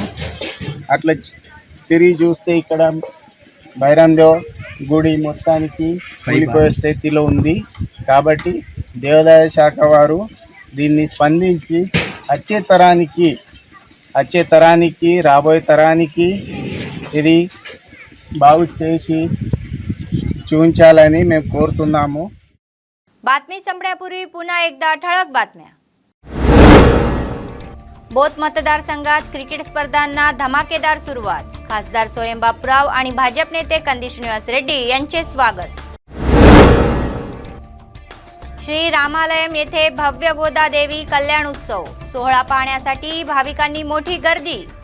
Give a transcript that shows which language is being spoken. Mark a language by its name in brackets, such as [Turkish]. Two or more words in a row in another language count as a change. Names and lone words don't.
[Telugu] అట్లా తిరిగి చూస్తే ఇక్కడ బైరందేవ్ గుడి మొత్తానికి కూలిపోయే స్థితిలో ఉంది. కాబట్టి దేవాదాయ శాఖ వారు దీన్ని స్పందించి వచ్చే తరానికి రాబోయే తరానికి ఇది బాగు చేసి చూపించాలని మేము కోరుతున్నాము. [Marathi] बातमी संपण्यापूर्वी पुन्हा एकदा ठळक बातम्या. बोथ मतदारसंघात क्रिकेट स्पर्धांना धमाकेदार सुरुवात. खासदार स्वयं बापूराव आणि भाजप नेते कंदी श्रीनिवास रेड्डी यांचे स्वागत. श्री रामालयम येथे भव्य गोदादेवी कल्याण उत्सव सोहळा पाहण्यासाठी भाविकांनी मोठी गर्दी.